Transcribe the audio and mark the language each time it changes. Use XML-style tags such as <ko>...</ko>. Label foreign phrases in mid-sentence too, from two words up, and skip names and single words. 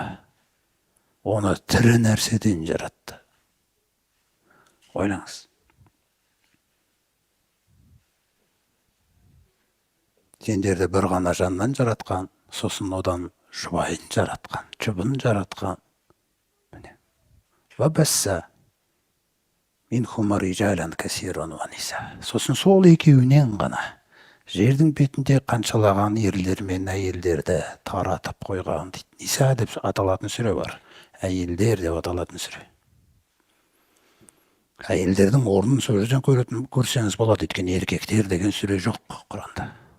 <kk>Оны тірі нәрседен жаратты. Ойлаңыз. сендерді бір ғана жаннан жаратқан, сосын одан жұбайын жаратқан, жұбын жаратқан. Міне.</kk> <ar>وبث منهما رجالا كثيرا ونساء.</ar> <kk>Сосын сол екеуінен ғана жердің бетінде қаншалаған ерлер мен әйелдерді таратып қойған дейді. Ниса деп аталатын сүре бар. Әйелдер деп аталатын сүре. Әйелдердің орнын сол жерден көрсеңіз болады, өйткені еркектер деген сүре жоқ Құранда.</kk>